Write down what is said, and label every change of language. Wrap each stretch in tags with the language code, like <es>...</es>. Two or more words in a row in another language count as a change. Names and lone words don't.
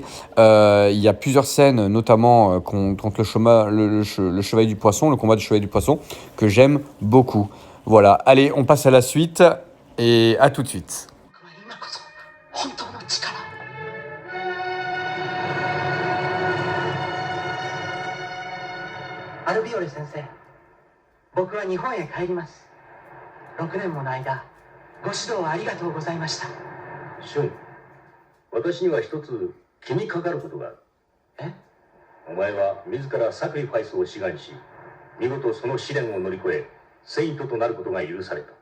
<fr>Il y a plusieurs scènes, notamment contre le chevalier du poisson, le combat du chevalier du poisson, que j'aime beaucoup. Voilà, allez, on passe à la suite et à tout de suite.</fr> <ja>Albior 先生、僕は日本へ帰ります。6年もの間、ご指導ありがとうございました。シュン、私には一つ気にかかることがある。え？お前は自らサクリファイスを志願し、見事その試練を乗り越え、セイントとなることが許された。</ja>